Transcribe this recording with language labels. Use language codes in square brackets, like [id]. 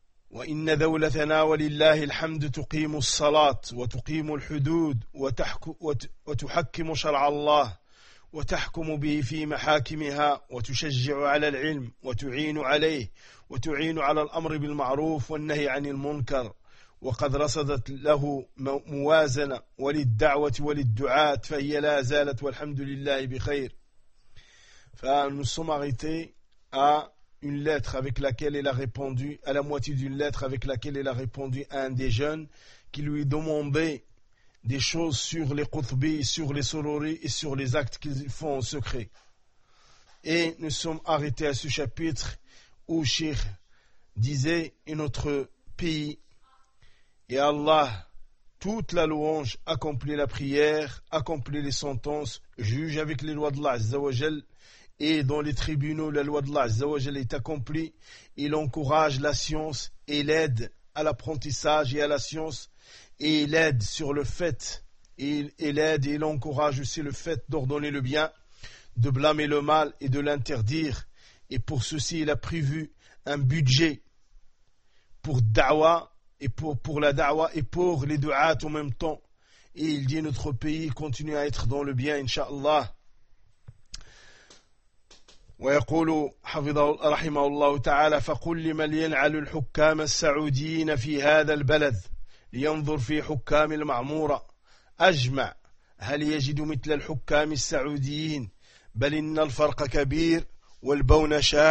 [ar] وإن ذولتنا ولله الحمد تقيم الصلاة وتقيم الحدود وتحكم شرع الله وتحكم به في محاكمها وتشجع على العلم وتعين عليه وتعين على الأمر بالمعروف والنهي عن المنكر وقد رصدت له موازنة وللدعوة وللدعاة فهي لا زالت والحمد لله بخير. فنصمغتي [fr] une lettre avec laquelle elle a répondu, à la moitié d'une lettre avec laquelle elle a répondu à un des jeunes qui lui demandait des choses sur les Qutbi, sur les Sururi et sur les actes qu'ils font en secret. Et nous sommes arrêtés à ce chapitre où Cheikh disait « Et notre pays, et Allah, toute la louange, accomplit la prière, accomplit les sentences, juge avec les lois d'Allah Azza wa Jal, et dans les tribunaux, la loi d'Allah Azza wa Jal est accomplie. Il encourage la science et l'aide à l'apprentissage et à la science. Et il aide sur le fait, il encourage aussi le fait d'ordonner le bien, de blâmer le mal et de l'interdire. Et pour ceci, il a prévu un budget pour da'wa et pour la da'wa et pour les du'at en même temps. Et il dit notre pays continue à être dans le bien, Inch'Allah. [ar] ويقول حفظه رحمه الله تعالى فقل لمن ينعل الحكام السعوديين في هذا البلد لينظر في حكام المعمورة أجمع هل يجد مثل الحكام السعوديين بل إن الفرق كبير والبون